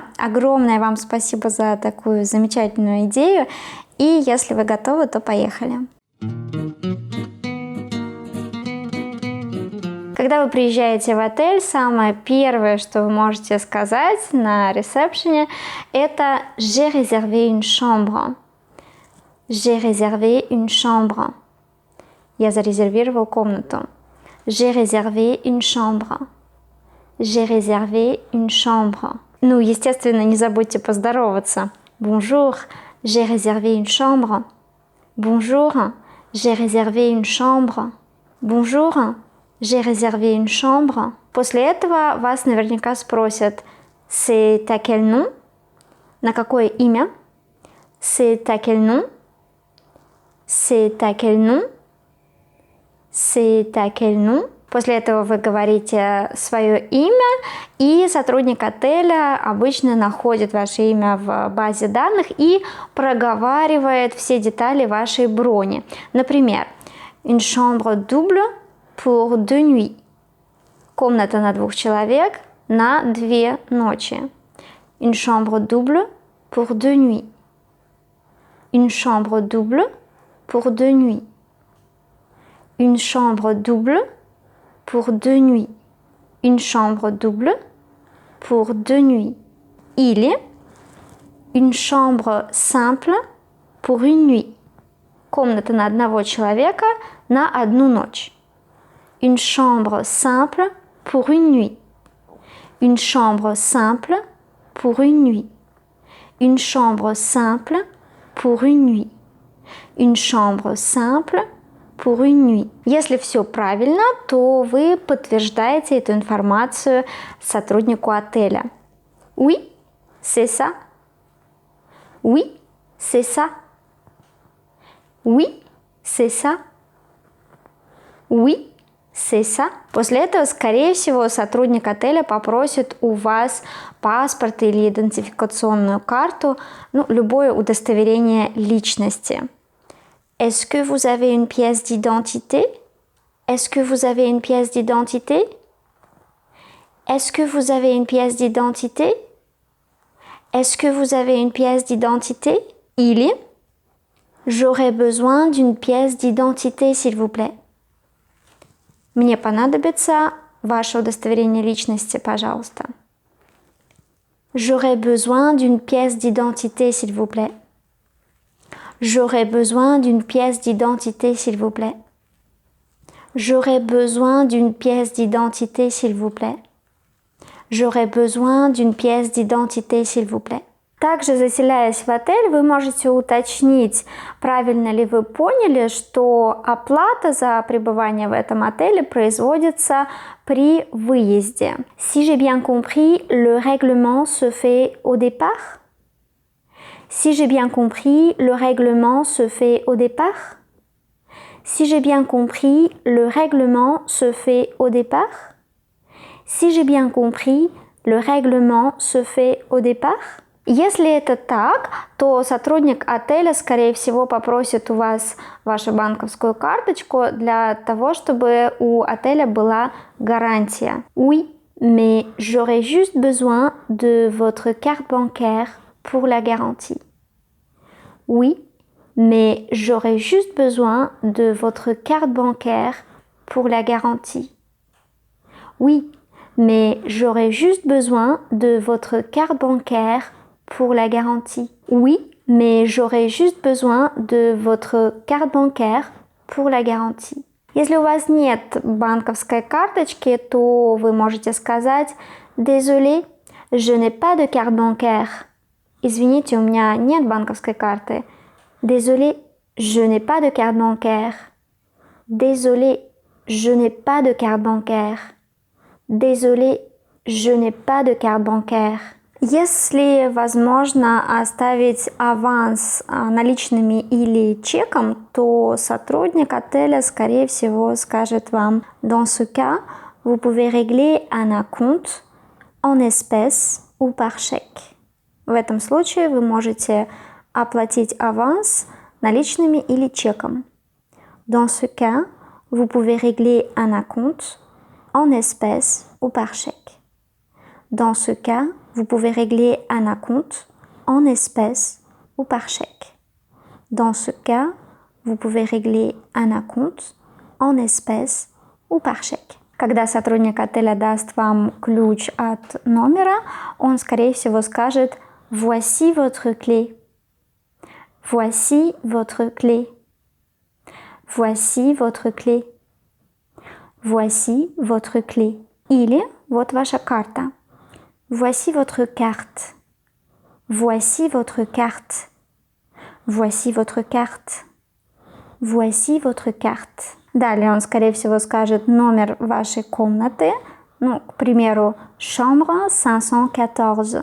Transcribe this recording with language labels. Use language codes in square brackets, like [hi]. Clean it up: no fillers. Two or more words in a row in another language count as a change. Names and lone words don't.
[ru] Огромное вам спасибо за такую замечательную идею, и если вы готовы, то поехали. Когда вы приезжаете в отель, самое первое, что вы можете сказать на ресепшене, это [fr] «J'ai réservé une chambre». J'ai réservé une chambre. [ru] Я зарезервировал комнату. [fr] J'ai réservé une chambre. J'ai réservé une chambre. [ru] Ну, естественно, не забудьте поздороваться. [fr] Bonjour, j'ai réservé une chambre. Bonjour, j'ai réservé une chambre. Bonjour, j'ai réservé une chambre. [ru] После этого вас наверняка спросят [fr] «C'est à quel nom?» [ru] На какое имя? [fr] «C'est à quel nom?» C'est à quel nom? C'est à quel nom? [ru] После этого вы говорите свое имя, и сотрудник отеля обычно находит ваше имя в базе данных и проговаривает все детали вашей брони. Например, [fr] une chambre double pour 2 nuits. [ru] Комната на 2 человек на 2 ночи. [fr] Une chambre double pour 2 nuits. Une chambre double pour 2 nuits. Une chambre double pour 2 nuits. Une chambre double pour 2 nuits. Или une chambre simple pour 1 nuit. [ru] Комната на одного человека на 1 ночь. [fr] Une chambre simple pour 1 nuit. Une chambre simple pour 1 nuit. Une chambre simple pour 1 nuit. Une chambre simple pour 1 nuit. [ru] Если все правильно, то вы подтверждаете эту информацию сотруднику отеля. [fr] Oui, c'est ça. Oui, c'est ça. Oui, c'est ça. Oui, c'est ça. [ru] После этого, скорее всего, сотрудник отеля попросит у вас паспорт или идентификационную карту, любое удостоверение личности. [fr] Est-ce que vous avez une pièce d'identité? Est-ce que vous avez une pièce d'identité? Est-ce que vous avez une pièce d'identité? Est-ce que vous avez une pièce d'identité? Или j'aurais besoin d'une pièce d'identité, s'il vous plaît. [ru] Мне понадобится ваше удостоверение личности, пожалуйста. [fr] J'aurais besoin d'une pièce d'identité, s'il vous plaît. J'aurais besoin d'une pièce d'identité, s'il vous plaît. J'aurais besoin d'une pièce d'identité, s'il vous plaît. J'aurais besoin d'une pièce d'identité, s'il vous plaît. [ru] Также, заселяясь в отель, вы можете уточнить, правильно ли вы поняли, что оплата за пребывание в этом отеле производится при выезде. [fr] Si j'ai bien compris, le règlement se fait au départ? Si j'ai bien compris, le règlement se fait au départ? Si j'ai bien compris, le règlement se fait au départ? Si j'ai bien compris, le règlement se fait au départ? [ru] Если это так, то сотрудник отеля, скорее всего, попросит у вас вашу банковскую карточку для того, чтобы у отеля была гарантия. [fr] Oui, mais j'aurais juste besoin de votre carte bancaire pour la garantie. Oui, mais j'aurais juste besoin de votre carte bancaire pour la garantie. Oui, mais j'aurais juste besoin de votre carte bancaire pour la garantie. Oui, mais j'aurais juste besoin de votre carte bancaire pour la garantie. [ru] Если у вас нет банковской карточки, то вы можете сказать [fr] «Désolé, je n'ai pas de carte bancaire». [ru] Извините, у меня нет банковской карты. [fr] Désolé, je n'ai pas de carte bancaire. Désolé, je n'ai pas de carte bancaire. Désolé, je n'ai pas de carte bancaire. [ru] Если возможно оставить аванс наличными или чеком, то сотрудник отеля, скорее всего, скажет вам [fr] «Dans ce cas, vous pouvez régler à un compte en espèces ou par chèque». [ru] В этом случае вы можете оплатить аванс наличными или чеком. [fr] Dans ce cas, vous pouvez régler un acompte en espèces ou par chèque. Dans ce cas, vous pouvez régler un acompte en espèces ou par chèque. Dans ce cas, vous pouvez régler un acompte en espèces ou par chèque. [ru] Когда сотрудник отеля даст вам ключ от номера, он, скорее всего, скажет [fr] «Voici votre clé». Voici votre clé. Voici votre clé. Voici votre clé. [ru] Или вот ваша карта. [fr] Voici votre carte. Voici votre carte. Voici votre carte. Voici votre carte. [ru] Далее он, скорее всего, скажет номер вашей комнаты. Ну, к примеру, chambre 514.